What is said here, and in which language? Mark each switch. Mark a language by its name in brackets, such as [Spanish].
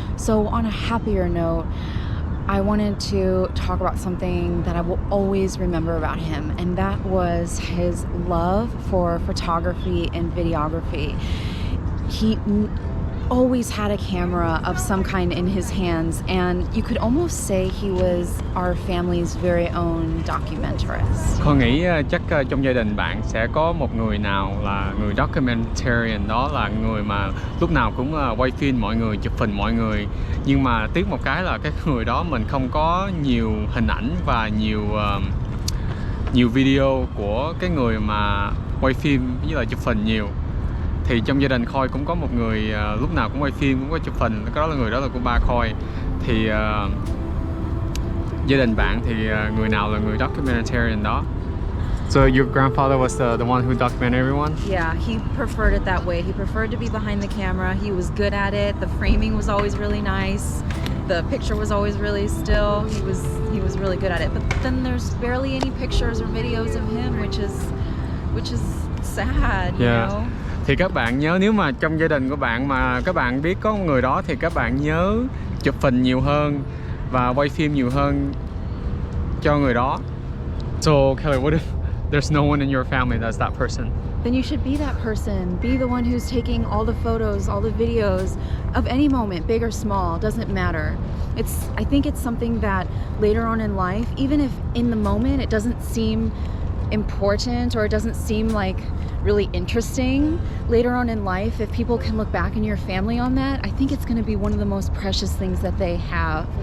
[English] So on a happier note, I wanted to talk about something that I will always remember about him, and that was his love for photography and videography. He always had a camera of some kind in his hands, and you could almost say he was our family's very own documentarist. [Vietnamese] Con nghĩ chắc trong gia đình bạn sẽ có một người nào là người documentarian, đó là người mà lúc nào cũng quay phim mọi người, chụp hình mọi người. Nhưng mà tiếc một cái là cái người đó mình không có nhiều hình ảnh và nhiều video của cái người mà quay phim với lại chụp hình nhiều. Thì trong gia đình Khôi cũng có một người lúc nào cũng quay phim, cũng có chụp hình. Đó là người đó là của ba Khôi. Thì gia đình bạn thì người nào là người documentarian đó? [English] So your grandfather was the one who documented everyone? Yeah, he preferred it that way. He preferred to be behind the camera. He was good at it. The framing was always really nice. The picture was always really still. He was really good at it. But then there's barely any pictures or videos of him, which is sad, you know. [Vietnamese] Thì các bạn nhớ, nếu mà trong gia đình của bạn mà các bạn biết có một người đó thì các bạn nhớ chụp hình nhiều hơn và quay phim nhiều hơn cho người đó. [English] So Kelly, what if there's no one in your family that's that person? Then you should be that person. Be the one who's taking all the photos, all the videos of any moment, big or small, doesn't matter. I think it's something that later on in life, even if in the moment it doesn't seem important or it doesn't seem like really interesting, later on in life, if people can look back in your family on that, I think it's going to be one of the most precious things that they have.